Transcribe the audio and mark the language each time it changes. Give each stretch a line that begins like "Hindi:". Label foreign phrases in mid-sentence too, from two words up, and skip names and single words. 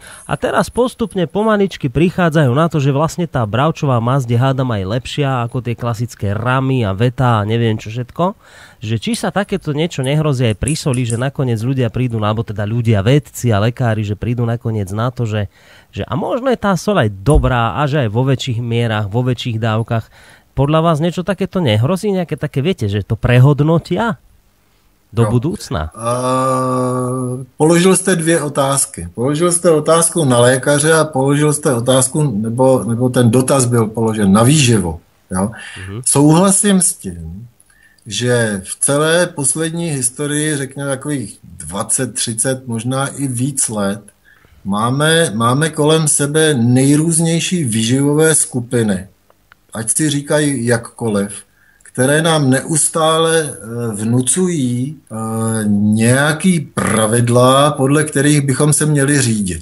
Slovak: A teraz postupne pomaličky prichádzajú na to, že vlastne tá bravčová masť je hádam aj lepšia ako tie klasické ramy a veta a neviem čo všetko. Že či sa takéto niečo nehrozí aj pri soli, že nakoniec ľudia prídu, alebo teda ľudia, vedci a lekári, že prídu nakoniec na to, že a možno je tá sol aj dobrá a že aj vo väčších mierach, vo väčších dávkach. Podľa vás niečo takéto nehrozí? Nejaké také, viete, že to prehodnotia do budoucna?
Czech: Položil jste dvě otázky. Položil jste otázku na lékaře a položil jste otázku, nebo ten dotaz byl položen na výživu. Jo? Souhlasím s tím, že v celé poslední historii, řekněme takových 20, 30, možná i víc let, máme kolem sebe nejrůznější výživové skupiny, ať si říkají jakkoliv, které nám neustále vnucují nějaký pravidla, podle kterých bychom se měli řídit.